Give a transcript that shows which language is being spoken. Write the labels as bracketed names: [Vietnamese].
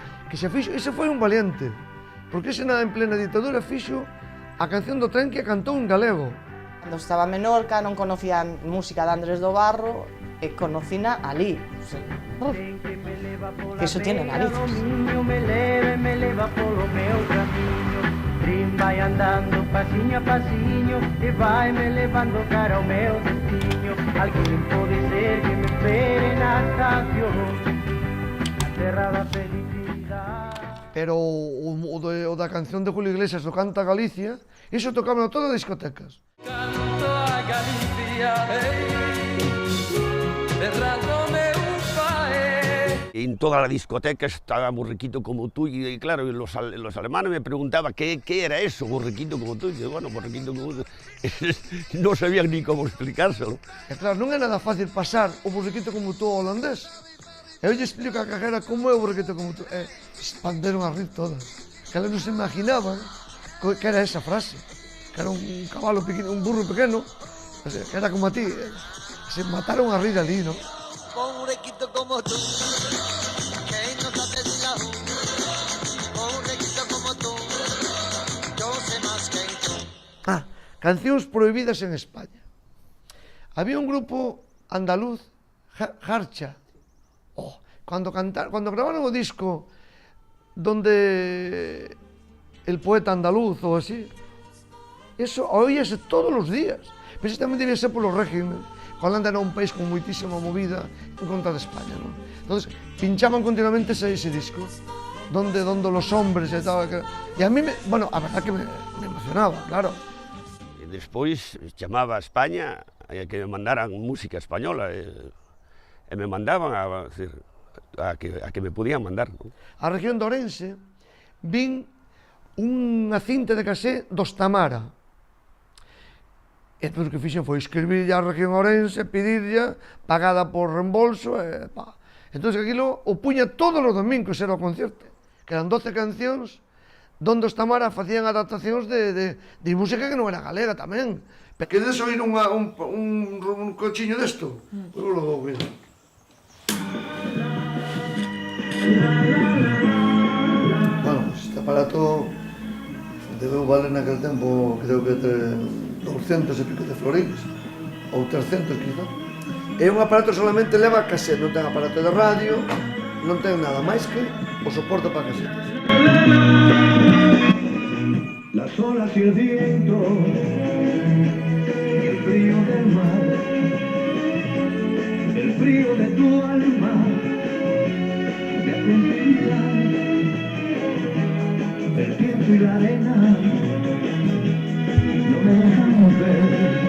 [Galician] Que se fixo, ese foi un valiente, porque ese en plena ditadura fixo a canción do tren que cantou en galego. Cando estaba en Menorca non conocía música de Andrés do Barro e conocina ali. Que iso [Spanish] tiene narices. [Galician] Me leva polo meu camiño, trin vai andando pasiño a pasiño e vai me levando cara ao meu destino. Alguén pode ser que me espere na estación, a terra da felicidade. Pero o da canción de Julio Iglesias, do Canta Galicia, iso tocaba en todas as discotecas. Canto a Galicia, berrando meu pai. [Spanish] En toda la discoteca estaba Borriquito como tú, y claro, los alemanes me preguntaban qué era eso, Borriquito como tú, y yo, bueno, Borriquito como tú, no sabían ni cómo explicárselo. [Galician] E claro, non é nada fácil pasar o Borriquito como tú ao holandés. Eu lle explico a cajera como é o Borriquito como tú, e expanderon a rir todas. Que eles non se imaginaban que era esa frase, que era un cabalo pequeno, un burro pequeno, que era como a ti, se mataron a rir ali, ¿no? [Spanish] Pobrequito como tú, que no sabes la U. Pobrequito como tú, yo sé más que tú. [Galician] Cancións prohibidas en España. [Spanish] Había un grupo andaluz, Jarcha, cuando grabaron o disco donde el poeta andaluz o así, eso oíase todos los días. Pero eso tamén debía ser polo régimen, [Galician] Holanda era un país con moitísima movida en contra de España, non? [Spanish] Entonces, pinchaban continuamente ese disco, donde los hombres e tal, e a mí, bueno, a verdad que me emocionaba, claro. [Galician] E despois chamaba a España que me mandaran música española, e me mandaban a que me podían mandar, non? A región de Ourense vin unha cinta de casé dos Tamara. E entón o que fixen foi escribirlle á región Ourense, pedirlle pagada por reembolso, e pa. Entón aquilo o puña todos os domingos, era o concierto, que eran 12 cancións, donde os Tamara facían adaptacións de música que non era galega tamén. Queredes oír un cochiño desto? Pois lo vou oír. Bueno, este aparato debeu valer naquele tempo, creo que 200 e pico de florins, ou 300 quizá. É un aparato solamente leva cassette, non ten aparato de radio, non ten nada máis que o soporte para casetes. [Spanish] Las olas y el viento y el frío del mar, el frío de tu alma me hacen temblar, el tiempo y la arena no me dejamos ver.